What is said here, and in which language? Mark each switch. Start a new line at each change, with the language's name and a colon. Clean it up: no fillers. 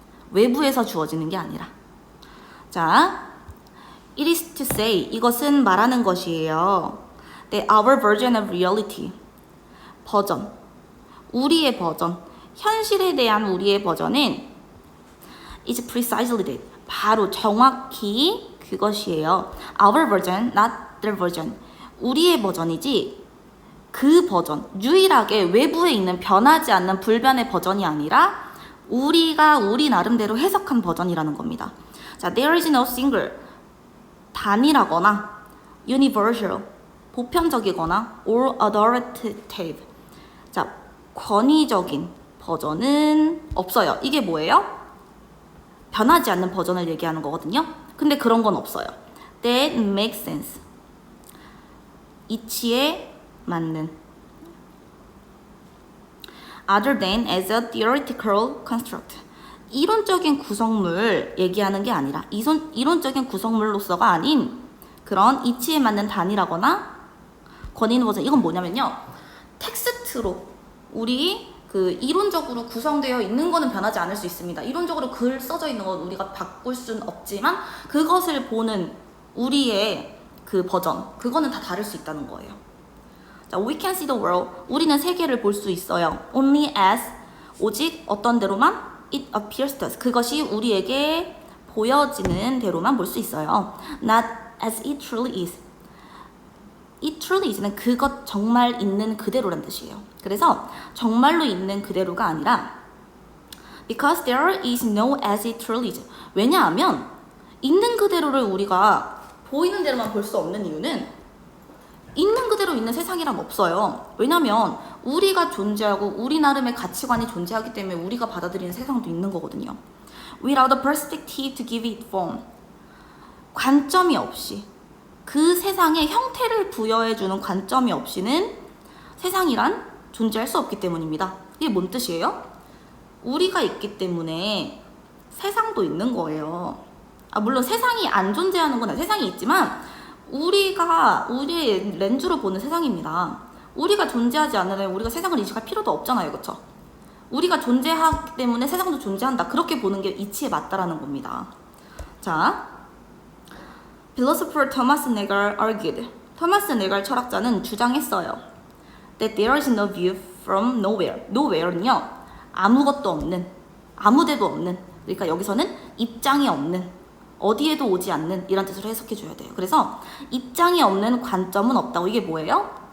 Korean: 외부에서 주어지는 게 아니라. 자,
English: it is to say,
Korean: 이것은 말하는 것이에요.
English: that our version of reality,
Korean: 버전, 우리의 버전, 현실에 대한 우리의 버전은
English: is precisely that,
Korean: 바로 정확히 그것이에요.
English: Our version, not their version.
Korean: 우리의 버전이지 그 버전, 유일하게 외부에 있는 변하지 않는 불변의 버전이 아니라 우리가 우리 나름대로 해석한 버전이라는 겁니다. 자,
English: there is no single,
Korean: 단일하거나 universal, 보편적이거나
English: or authoritative,
Korean: 자, 권위적인 버전은 없어요. 이게 뭐예요? 변하지 않는 버전을 얘기하는 거거든요. 근데 그런 건 없어요.
English: That makes sense.
Korean: 이치에 맞는.
English: Other than as a theoretical construct.
Korean: 이론적인 구성물 얘기하는 게 아니라, 이론적인 구성물로서가 아닌 그런 이치에 맞는 단위라거나 권위 있는 버전. 이건 뭐냐면요, 텍스트로 우리 그 이론적으로 구성되어 있는 거는 변하지 않을 수 있습니다. 이론적으로 글 써져 있는 건 우리가 바꿀 수는 없지만 그것을 보는 우리의 그 버전, 그거는 다 다를 수 있다는 거예요. 자,
English: we can see the world,
Korean: 우리는 세계를 볼 수 있어요.
English: only as,
Korean: 오직 어떤 대로만,
English: it appears to us,
Korean: 그것이 우리에게 보여지는 대로만 볼 수 있어요.
English: not as it truly is, it truly is는
Korean: 그것 정말 있는 그대로란 뜻이에요. 그래서 정말로 있는 그대로가 아니라
English: because there is no as it truly is.
Korean: 왜냐하면 있는 그대로를 우리가 보이는 대로만 볼 수 없는 이유는 있는 그대로 있는 세상이란 없어요. 왜냐면 우리가 존재하고 우리 나름의 가치관이 존재하기 때문에 우리가 받아들이는 세상도 있는 거거든요.
English: Without a perspective to give it form.
Korean: 관점이 없이, 그 세상에 형태를 부여해주는 관점이 없이는 세상이란 존재할 수 없기 때문입니다. 이게 뭔 뜻이에요? 우리가 있기 때문에 세상도 있는 거예요. 물론 세상이 안 존재하는 건 아니에요. 세상이 있지만 우리가 우리의 렌즈로 보는 세상입니다. 우리가 존재하지 않으면 우리가 세상을 인식할 필요도 없잖아요. 그쵸? 우리가 존재하기 때문에 세상도 존재한다. 그렇게 보는 게 이치에 맞다라는 겁니다.
English: 자, philosopher Thomas Nagel argued.
Korean: 토마스 네갈 철학자는 주장했어요.
English: That there is no view from nowhere.
Korean: Nowhere는요, 아무것도 없는, 아무데도 없는, 그러니까 여기서는 입장이 없는, 어디에도 오지 않는 이란 뜻으로 해석해줘야 돼요. 그래서 입장이 없는 관점은 없다고. 이게 뭐예요?